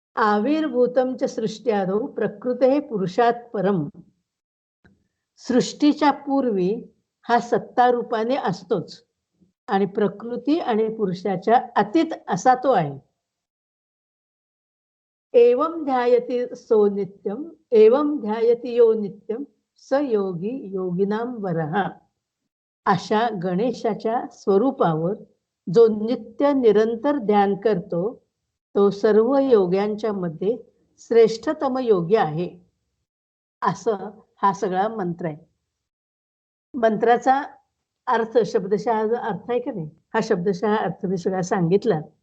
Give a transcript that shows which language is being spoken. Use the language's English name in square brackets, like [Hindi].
[Sanskrit] आविर्भूतम च सृष्ट्यादौ प्रकृते पुरुषात परम. [Marathi] सृष्टीच्या पूर्वी हा सत्ता रूपाने असतोच आणि प्रकृती आणि पुरुषाच्या अतीत असा तो आहे. [Sanskrit] एवं ध्यायति सो नित्यम, एवं ध्यायति यो नित्यम, स योगी योगिनां वरः. [Marathi] अशा गणेशाच्या स्वरूपावर जो नित्य निरंतर ध्यान करतो, तो सर्व योग्यांच्या मध्ये श्रेष्ठतम योगी आहे. असं हा सगळा मंत्र आहे. मंत्राचा अर्थ शब्दशः जो अर्थ आहे का नाही, हा शब्दशः अर्थ मी सगळा सांगितला.